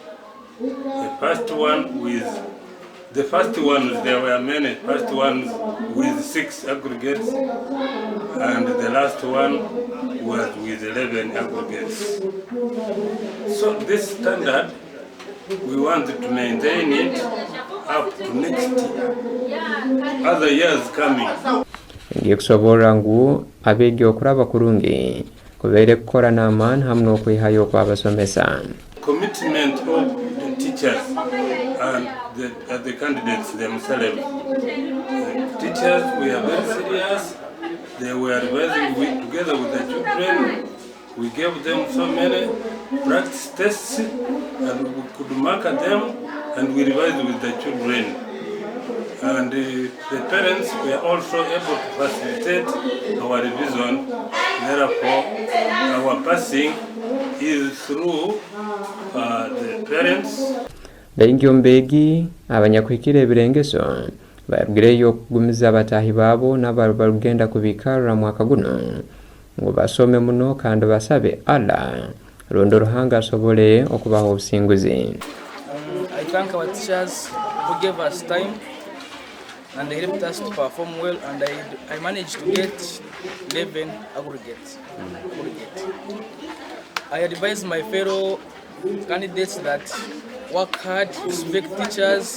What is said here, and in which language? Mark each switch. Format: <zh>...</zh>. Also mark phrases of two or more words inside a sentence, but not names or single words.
<en>The first ones, there were many first ones with 6 aggregates, and the last one was with 11 aggregates. So this standard, we wanted to maintain it up to next year, other years coming.</en> <nyo>Ngiye kusobora ngu abeegi okuraba kurungi kubeere kukora n'amaani hamu n'okwihayo kw'abasomesa.</nyo> <en>Commitment of the teachers and the candidates themselves. The teachers were very serious. They were revising together with the children. We gave them so many practice tests and we could mark them, and we revised with the children. And the parents were also able to facilitate our revision. Therefore, our passing is through the parents.</en> <nyo>Baingi ombeegi abanyakwikira ebirengeso barugireyo okugumiza abataahi baabo n'abalugenda kubikarra mwaka guno ngu basome muno kandi basabe Allah londo ruhanga asobole okubaha obusinguzi.</nyo> <en>I thank our teachers who gave us time and they helped us to perform well, and I managed to get 11 aggregates. I advise my fellow candidates that work hard, respect teachers.</en>